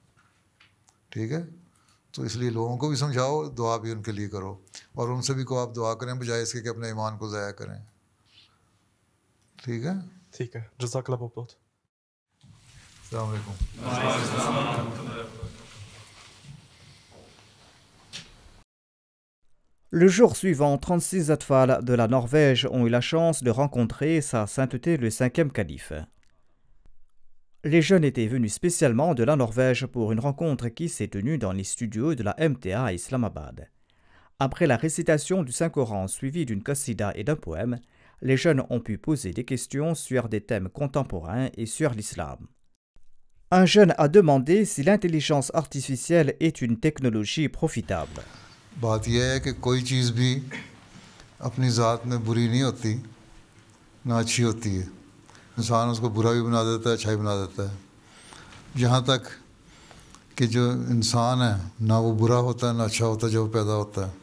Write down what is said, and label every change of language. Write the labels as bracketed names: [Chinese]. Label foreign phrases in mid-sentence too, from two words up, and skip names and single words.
[Urdu] ٹھیک ہے, تو اس لیے لوگوں کو بھی سمجھاؤ, دعا بھی ان کے لیے کرو, اور ان سے بھی کو آپ دعا کریں بجائے اس کے کہ اپنے ایمان کو ضائع کریں. ٹھیک ہے, ٹھیک ہے, [Arabic] جزاک اللہ [Urdu] بہت. [Arabic] السلام علیکم. [French] Le jour suivant, 36 Atfal de la Norvège ont eu la chance de rencontrer Sa Sainteté le 5e calife. Les jeunes étaient venus spécialement de la Norvège pour une rencontre qui s'est tenue dans les studios de la MTA à Islamabad. Après la récitation du Saint-Coran suivie d'une qasida et d'un poème, les jeunes ont pu poser des questions sur des thèmes contemporains et sur l'islam. Un jeune a demandé si l'intelligence artificielle est une technologie profitable. [Urdu] بات یہ ہے کہ کوئی چیز بھی اپنی ذات میں بری نہیں ہوتی, نہ اچھی ہوتی ہے. انسان اس کو برا بھی بنا دیتا ہے, اچھا بھی بنا دیتا ہے. جہاں تک کہ جو انسان ہے نہ وہ برا ہوتا ہے نہ اچھا ہوتا ہے جو پیدا ہوتا ہے.